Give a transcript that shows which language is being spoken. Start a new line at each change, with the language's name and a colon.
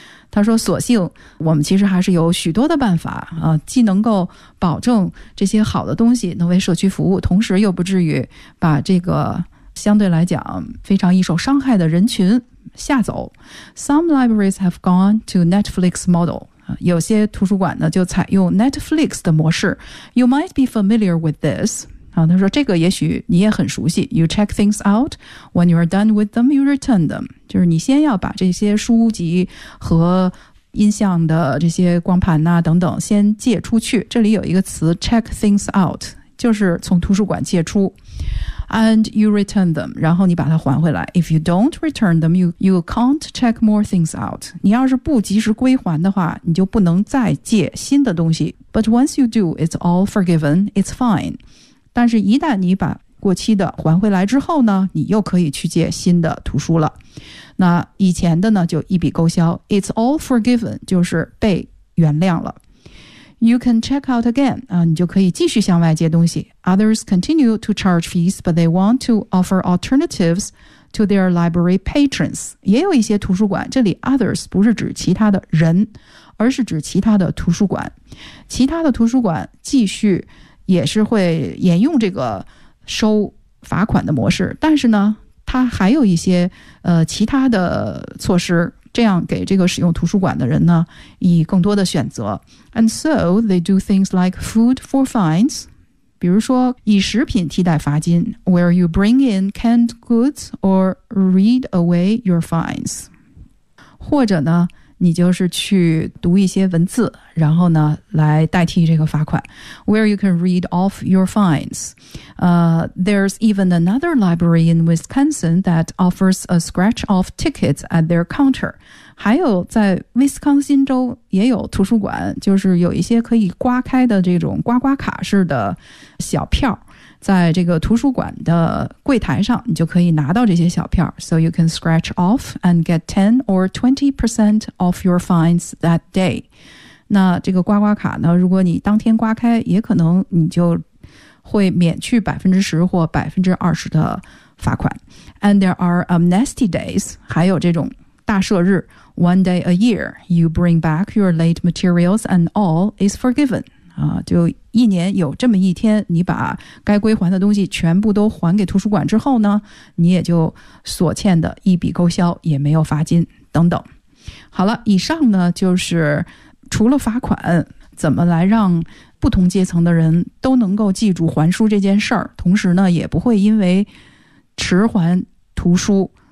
Chinese: 他说索性我们其实还是有许多的办法，既能够保证这些好的东西能为社区服务，同时又不至于把这个相对来讲非常易受伤害的人群吓走。
English: Some libraries have gone to Netflix model.
Chinese: 有些图书馆呢就采用 Netflix 的模式。
English: You might be familiar with this.
Chinese: 他说这个也许你也很熟悉。
English: You check things out. When you are done with them, you return them.
Chinese: 就是你先要把这些书籍和音像的这些光盘啊等等先借出去。这里有一个词
English: check things out,
Chinese: 就是从图书馆借出。
English: And you return them,
Chinese: 然后你把它还回来。
English: If you don't return them, you can't check more things out.
Chinese: 你要是不及时归还的话，你就不能再借新的东西。
English: But once you do, it's all forgiven, it's fine.
Chinese: 但是一旦你把过期的还回来之后呢，你又可以去借新的图书了。那以前的呢就一笔勾销，
English: It's all forgiven,
Chinese: 就是被原谅了。
English: You can check out again,
Chinese: 你就可以继续向外借东西。
English: Others continue to charge fees, but they want to offer alternatives to their library patrons.
Chinese: 也有一些图书馆，这里 others 不是指其他的人，而是指其他的图书馆。其他的图书馆继续也是会沿用这个收罚款的模式，但是呢他还有一些其他的措施，这样给这个使用图书馆的人呢以更多的选择。
English: And so they do things like food for fines,
Chinese: 比如说以食品替代罚金，
English: where you bring in canned goods or read away your fines,
Chinese: 或者呢你就是去读一些文字，然后呢来代替这个罚款，
English: where you can read off your fines. There's even another library in Wisconsin that offers a scratch-off ticket at their counter.
Chinese: 还有在威斯康辛州也有图书馆，就是有一些可以刮开的这种刮刮卡式的小票，在这个图书馆的柜台上你就可以拿到这些小票。
English: So you can scratch off and get 10 or 20% off your fines that day.
Chinese: 那这个刮刮卡呢，如果你当天刮开，也可能你就会免去 10% 或 20% 的罚款。
English: And there are amnesty days,
Chinese: 还有这种大赦日。
English: One day a year, you bring back your late materials and all is forgiven.
Chinese: 就一年有这么一天，你把该归还的东西全部都还给图书馆之后呢，你也就所欠的一笔勾销，也没有罚金等等。好了，以上呢就是除了罚款，怎么来让不同阶层的人都能够记住还书这件事儿，同时呢也不会因为迟还图书